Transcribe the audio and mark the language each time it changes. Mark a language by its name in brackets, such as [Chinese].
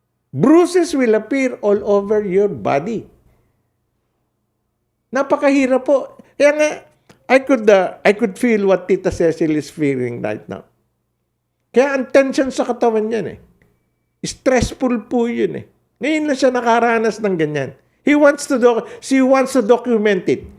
[English] Bruises will appear all over your body. [Filipino] Napakahirap po. Kaya nga, [English] I could feel what Tita Cecil is feeling right now. [Filipino] Kaya ang tension sa katawan yan eh. Stressful po yun eh. Ngayon lang siya nakaranas ng ganyan. [English] She wants to document it.